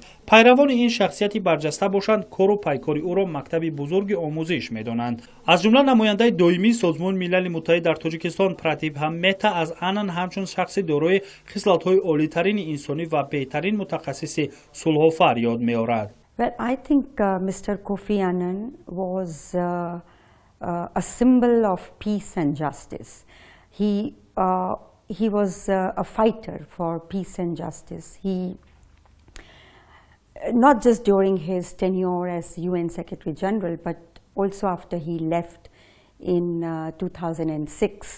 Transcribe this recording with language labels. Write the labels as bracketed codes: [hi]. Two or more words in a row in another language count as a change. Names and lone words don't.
[tg] пайравони ин шахсияти барҷаста бошанд, кору пайкори ӯро мактаби бузурги омӯзиш медонанд. аз ҷумла намояндаи доимии Созмони Милали Муттаҳид дар Tajikistan Pratibha Mehta аз Аннан ҳамчун шахси дорои хислатҳои олитарини инсонӣ ва беҳтарин мутахассиси сулҳофар ёд меорад. [en] Well, I think Mr. Kofi Annan was a symbol of peace and justice. He was a fighter for peace and justice. He not just during his tenure as UN Secretary General, but also after he left in 2006,